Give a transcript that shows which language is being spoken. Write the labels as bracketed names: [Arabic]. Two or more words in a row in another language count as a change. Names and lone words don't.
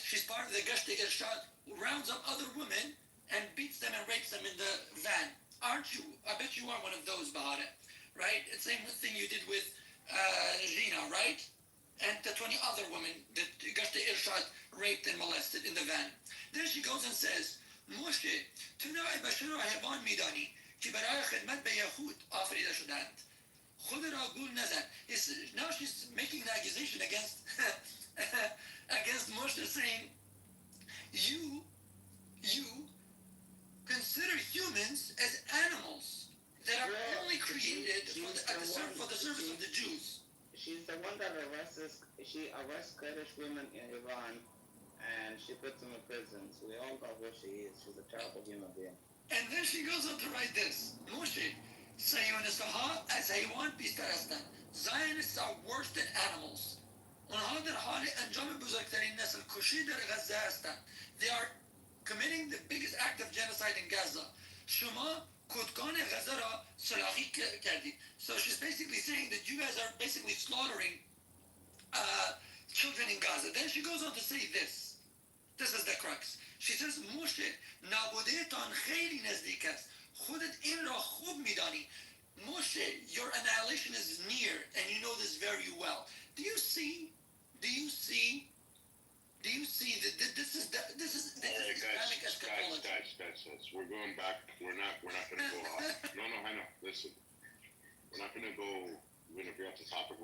[English] She's part of the Gashti Irshad, who rounds up other women and beats them and rapes them in the van. Aren't you? I bet you are one of those, Bahare, right? It's the same thing you did with Gina, right? And the 20 other women that Gashti Irshad raped and molested in the van. Then she goes and says, Moshe, [Persian] تو نوع بشر را حیوان میدانی که برای خدمت به یهود آفریده شدند. خود را گول نزن. [English] Now she's making an accusation against against Moshe, saying, you consider humans as animals that are only created for the service of the Jews. She's the one that arrests Kurdish women in Iran, and she puts them in prisons. We all know who she is. She's a terrible human being. And then she goes on to write this. [Persian] Moshe, [English] Zionists as [Persian] حیوان بیشتر هستند. [English] Zionists are worse than animals. [Persian] اونها در حال انجام بزرگترین نسل کشی در غزه هستند. [English] They are committing the biggest act of genocide in Gaza. [Persian] شما کودکان غزه را سلاخی کردید. [English] So she's basically saying that you guys are basically slaughtering children in Gaza. Then she goes on to say this. This is the crux. She says, Moshe, [Persian] نابودهتان خیلی نزدیک است. خودت این را خوب میدانی. [English] Moshe, your annihilation is near, and you know this very well. Do you see that this is Islamic eschatology? Guys, we're going back. We're not going to go off. No, I know. Listen, we're not going to go. We're going to bring up the topic.